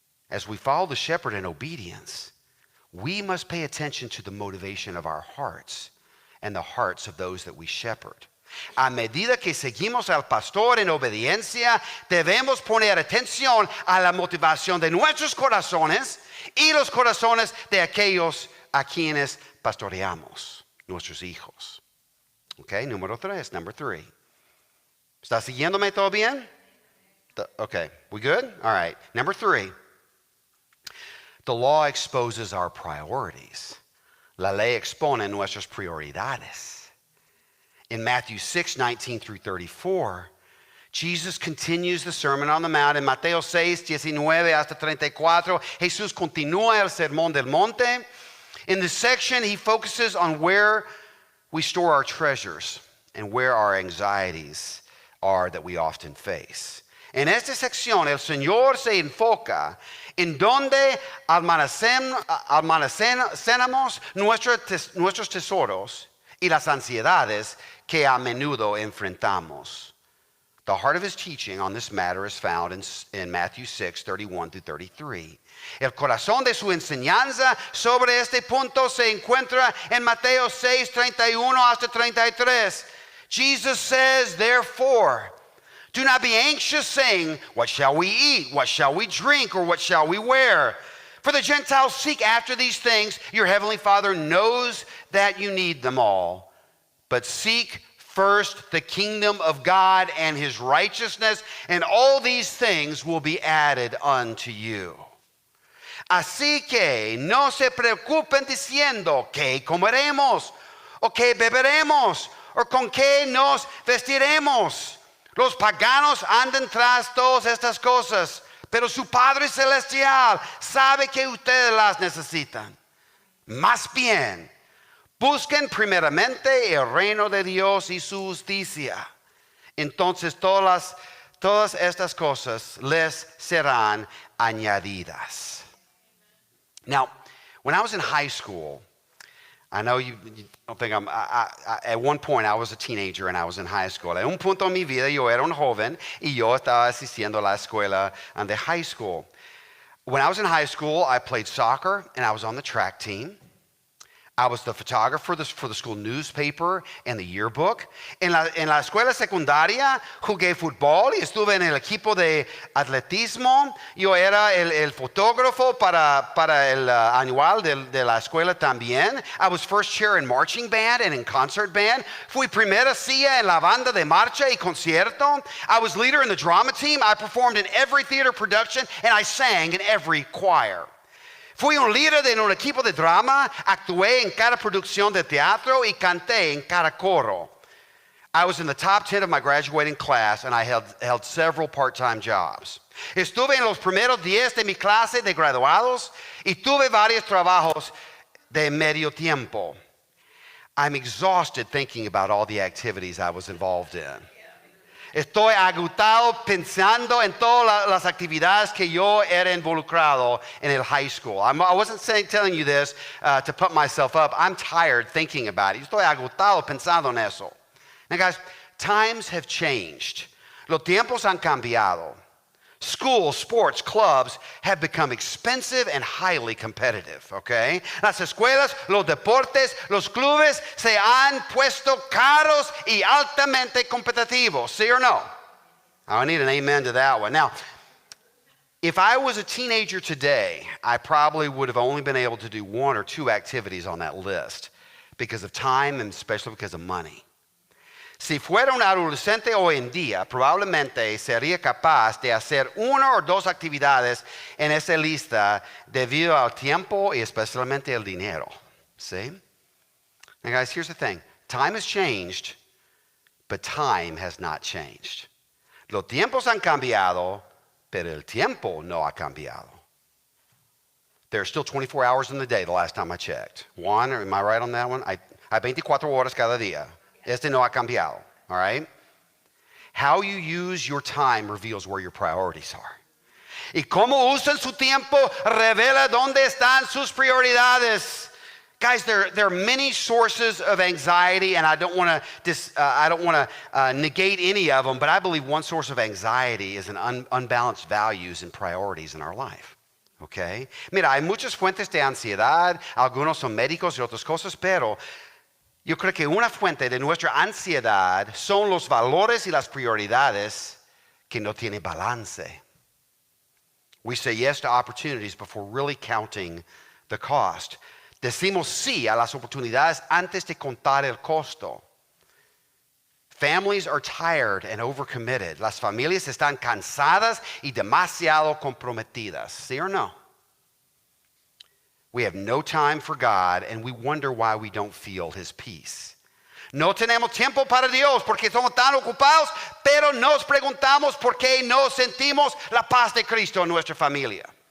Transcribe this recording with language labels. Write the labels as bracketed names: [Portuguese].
[English] As we follow the shepherd in obedience, we must pay attention to the motivation of our hearts and the hearts of those that we shepherd. [Spanish] A medida que seguimos al pastor en obediencia, debemos poner atención a la motivación de nuestros corazones y los corazones de aquellos a quienes pastoreamos, nuestros hijos. [English] Okay, number 3. [Spanish] ¿Está siguiéndome todo bien? [English] Okay, we good? All right. Number 3. The law exposes our priorities. [Spanish] La ley expone nuestras prioridades. [English] In Matthew 6:19 through 34, Jesus continues the Sermon on the Mount. [Spanish] En Mateo 6:19 hasta 34, Jesús continúa el Sermón del Monte. [English] In this section, he focuses on where we store our treasures and where our anxieties are that we often face. [Spanish] En esta sección, el Señor se enfoca en donde almacenamos nuestros tesoros y las ansiedades que a menudo enfrentamos. [English] The heart of his teaching on this matter is found in Matthew 6:31 through 33. [Spanish] El corazón de su enseñanza sobre este punto se encuentra en Mateo 6:31 hasta 33. [English] Jesus says, therefore, do not be anxious, saying, what shall we eat? What shall we drink? Or what shall we wear? For the Gentiles seek after these things. Your heavenly Father knows that you need them all. But seek first the kingdom of God and his righteousness, and all these things will be added unto you. [Spanish] Así que no se preocupen diciendo qué comeremos, o qué beberemos, o con qué nos vestiremos. Los paganos andan tras todas estas cosas, pero su Padre Celestial sabe que ustedes las necesitan. Más bien, busquen primeramente el reino de Dios y su justicia. Entonces todas estas cosas les serán añadidas. [English] Now, when I was in high school, I know you don't think at one point I was a teenager and I was in high school. [Spanish] En un punto en mi vida yo era un joven y yo estaba asistiendo a la escuela de high school. [English] When I was in high school, I played soccer and I was on the track team. I was the photographer for the school newspaper and the yearbook. [Spanish] En la escuela secundaria jugué fútbol y estuve en el equipo de atletismo. Yo era el fotógrafo para el anual de la escuela también. [English] I was first chair in marching band and in concert band. [Spanish] Fui primera silla en la banda de marcha y concierto. [English] I was leader in the drama team. I performed in every theater production and I sang in every choir. [Spanish] Fui un líder de un equipo de drama, actué en cada producción de teatro y canté en cada coro. [English] I was in the top 10 of my graduating class and I held several part-time jobs. [Spanish] Estuve en los primeros 10 de mi clase de graduados y tuve varios trabajos de medio tiempo. [English] I'm exhausted thinking about all the activities I was involved in. [Spanish] Estoy agotado pensando en todas las actividades que yo era involucrado en el high school. [English] I wasn't telling you this to put myself up. I'm tired thinking about it. [Spanish] Estoy agotado pensando en eso. [English] Now guys, times have changed. [Spanish] Los tiempos han cambiado. [English] Schools, sports, clubs have become expensive and highly competitive, okay? [Spanish] Las escuelas, los deportes, los clubes se han puesto caros y altamente competitivos, ¿sí or no? [English] I need an amen to that one. Now, if I was a teenager today, I probably would have only been able to do 1 or 2 activities on that list because of time and especially because of money. [Spanish] Si fuera un adolescente hoy en día, probablemente sería capaz de hacer 1 o 2 actividades en esa lista debido al tiempo y especialmente el dinero. [English] See? Now guys, here's the thing. Time has changed, but time has not changed. [Spanish] Los tiempos han cambiado, pero el tiempo no ha cambiado. [English] There's still 24 hours in the day the last time I checked. Juan, am I right on that one? [Spanish] Hay 24 horas cada día. Este no ha cambiado, [English] all right? How you use your time reveals where your priorities are. [Spanish] Y cómo usan su tiempo revela dónde están sus prioridades. [English] Guys, there are many sources of anxiety, and I don't want to negate any of them, but I believe one source of anxiety is an unbalanced values and priorities in our life. Okay? [Spanish] Mira, hay muchas fuentes de ansiedad, algunos son médicos y otras cosas, pero yo creo que una fuente de nuestra ansiedad son los valores y las prioridades que no tienen balance. [English] We say yes to opportunities before really counting the cost. [Spanish] Decimos sí a las oportunidades antes de contar el costo. [English] Families are tired and overcommitted. [Spanish] Las familias están cansadas y demasiado comprometidas. ¿Sí o no? [English] We have no time for God and we wonder why we don't feel His peace. [Spanish] No tenemos tiempo para Dios porque somos tan ocupados, pero nos preguntamos por qué no sentimos la paz de Cristo en nuestra familia.